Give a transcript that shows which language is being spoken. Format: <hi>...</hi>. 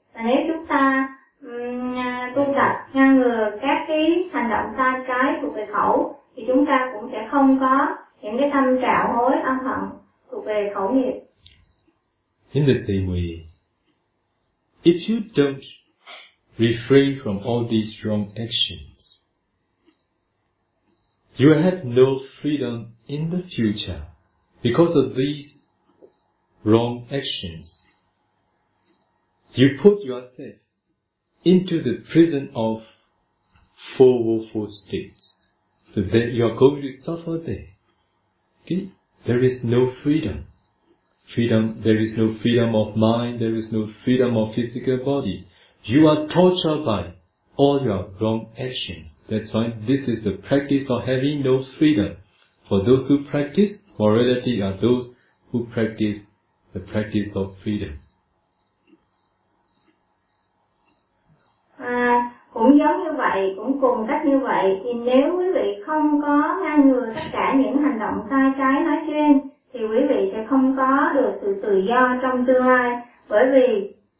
<vi>Và nếu chúng ta tu tập ngăn ngừa các cái hành động sai trái thuộc về khẩu thì chúng ta cũng sẽ không có những cái tâm trạo hối ân hận thuộc về khẩu nghiệp.</vi> <en>In the same way, if you don't refrain from all these wrong actions, you have no freedom in the future. Because of these wrong actions, you put yourself into the prison of four woeful states. So that you are going to suffer there. Okay? There is no freedom. There is no freedom of mind. There is no freedom of physical body. You are tortured by all your wrong actions. That's why this is the practice of having no freedom. For those who practice morality are those who practice the practice of freedom.</en> <vi>Cũng giống như vậy, cũng cùng cách như vậy, thì nếu quý vị không có ngăn ngừa tất cả những hành động sai trái nói trên, thì quý vị sẽ không có được sự tự do trong tương lai, bởi vì</vi>